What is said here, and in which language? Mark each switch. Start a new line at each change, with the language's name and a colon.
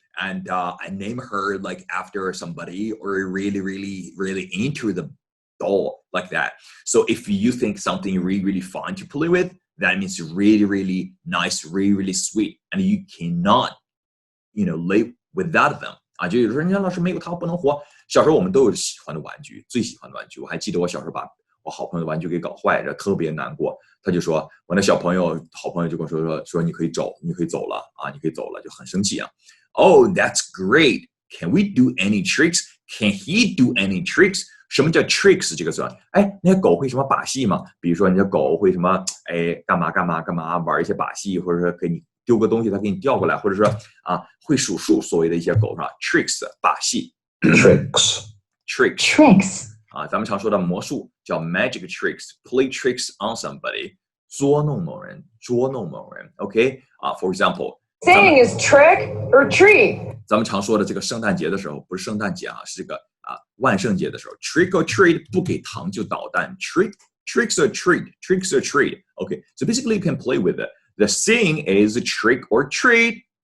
English: And I name her like after somebody or really, really, really into the doll like that. So if you think something really, really fun to play with, that means really, really nice, really, really sweet, and you cannot, live without them.
Chinese: 啊，就有时候人家老师没有它不能活。小时候我们都有喜欢的玩具，最喜欢的玩具。我还记得我小时候把我好朋友的玩具给搞坏了，特别难过。他就说，我那好朋友就跟我说你可以走了啊，你可以走了，就很生气啊。
English: Oh, that's great. Can we do any tricks? Can he do any tricks?
Chinese: 什么叫 tricks 这个词？哎，那狗会什么把戏吗？比如说你的狗会什么？哎，干嘛玩一些把戏，或者说给你丢个东西，它给你调过来，或者说会数数，所谓的一些狗是吧 ？tricks 把戏
English: Tricks.
Chinese: 咱们常说的魔术叫 magic tricks，
English: play tricks on somebody，
Chinese: 捉弄某人。
English: OK for example. Saying is trick or treat.
Chinese: 咱们常说的这个圣诞节的时候，不是圣诞节是这个万圣节的时候 ，
English: trick or treat
Chinese: 不给糖就捣蛋 ，
English: tricks or treat. Okay, so basically you can play with it. The saying is trick or treat.